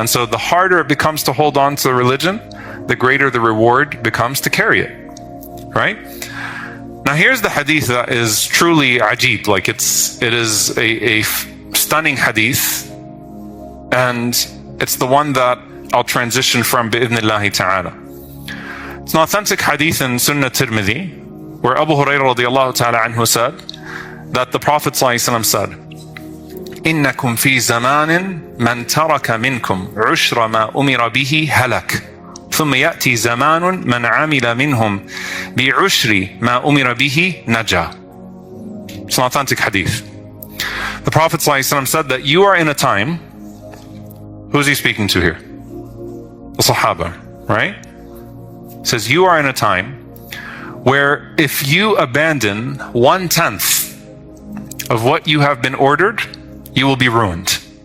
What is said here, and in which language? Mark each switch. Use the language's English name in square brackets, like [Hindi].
[English] And so the harder it becomes to hold on to the religion, the greater the reward becomes to carry it. Right? Now here's the hadith that is truly ajib. Like it is a stunning hadith. And it's the one that I'll transition from bi'idhnillahi ta'ala. It's an authentic hadith in Sunnah Tirmidhi, where Abu Hurairah radiallahu ta'ala anhu said that the Prophet ﷺ said, [Arabic] إنكم في زمان من ترك منكم عشر ما أمر به هلك ثم يأتي زمان من عمل منهم بعشر ما أمر به نجا. [English] It's an authentic hadith. The Prophet ﷺ said that you are in a time, who's he speaking to here? The Sahaba, right? He says you are in a time where if you abandon 1/10 of what you have been ordered, you will be ruined.